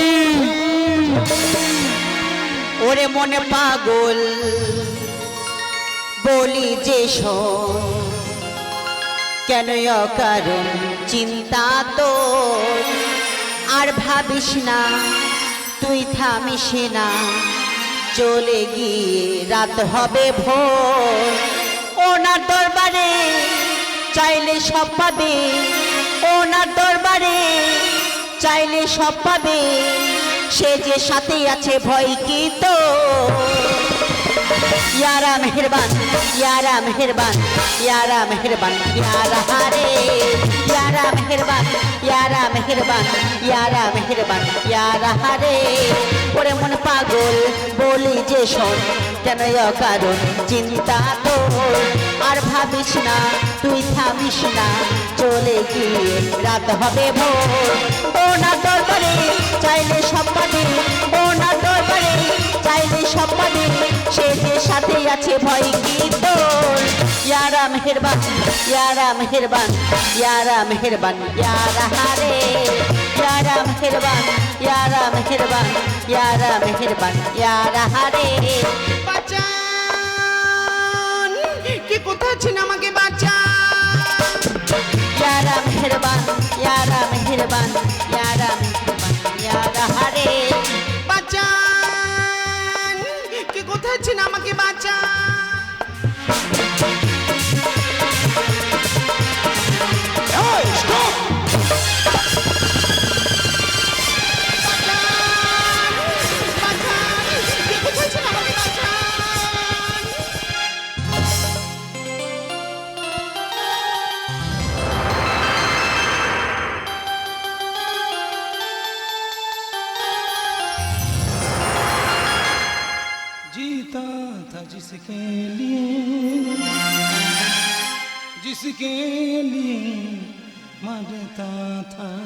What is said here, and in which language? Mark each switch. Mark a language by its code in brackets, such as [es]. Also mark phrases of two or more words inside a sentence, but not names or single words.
[bn] ওরে মনে পাগল বলি যে শোন, কেন কারণ চিন্তা তো আর ভাবিস না, তুই থামিস না, চলে গিয়ে রাত হবে ভোর। ওনার দরবারে চাইলে সব পাবে, ওনার দরবারে চাইলে সব পাবে, সে যে সাথে আছে ভয় কি তো। [hi] यारा मेहरबान, यारा मेहरबान, यारा मेहरबान, यारा हारे, यारा मेहरबान, यारा मेहरबान, यारा मेहरबान, यारा हारे। [bn] ওরে মন পাগল বলি যে শোন, কেন কারণ চিন্তা তো আর ভাবিস না, তুই থামিস না, চলে গিয়ে রাত হবে ভোর। ওনার দরবারে চাইলে সব পাবে, ওনার দরবারে চাইলে সব পাবে, সে যে সাথে আছে ভয় কি তোর। [hi] यारा मेहरबान, यारा मेहरबान, यारा मेहरबान, यारा हारे, यारा मेहरबान, यारा मेहरबान, यारा मेहरबान, यारा हारे। [bn] বাঁচান, কে কোথায় আছেন আমাকে বাঁচান। [hi] यारा मेहरबान, यारा मेहरबान, यारा मेहरबान, यारा हारे। [bn] বাঁচান, কে কোথায় আছেন আমাকে বাঁচান। এই, stop! বাঁচান, কে কোথায় আছেন আমাকে বাঁচান। [hi] जीता था जिसके लिए, जिसके लिए मरता था,